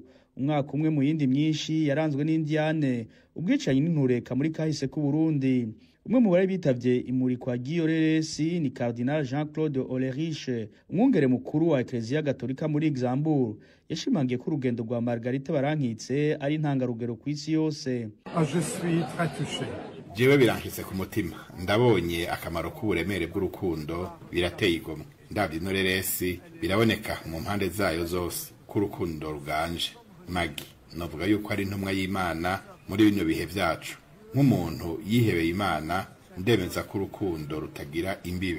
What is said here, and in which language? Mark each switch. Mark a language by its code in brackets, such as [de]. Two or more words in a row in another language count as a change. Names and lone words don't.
[rn] Umwaka umwe mu yindi myinshi yaranzwe n'Indiane, ubwicanyi n'intureka muri kahise ku Burundi. Umwe mu bari bitavye imurikwa Gioreresi ni Cardinal Jean-Claude Olerich, umwungere mukuru wa Ecclesia Gatolika muri Luxembourg. Yashimangiye ko urugendo rwa Marguerite Barankitse ari intangarugero ku isi yose. [fr] Je suis très touché. [rn] Jewe birankitse ku mutima, ndabonye akamaro k'uburemere bw'urukundo, birateye igomwe. Ndavye ino reresi biraboneka mu mpande zayo zose ko urukundo ruganje. Magi novuga yuko ari intumwa y'Imana muri bino bihe vyacu. Nk'umuntu yihebeye Imana, ndemeza ko urukundo rutagira imbibe.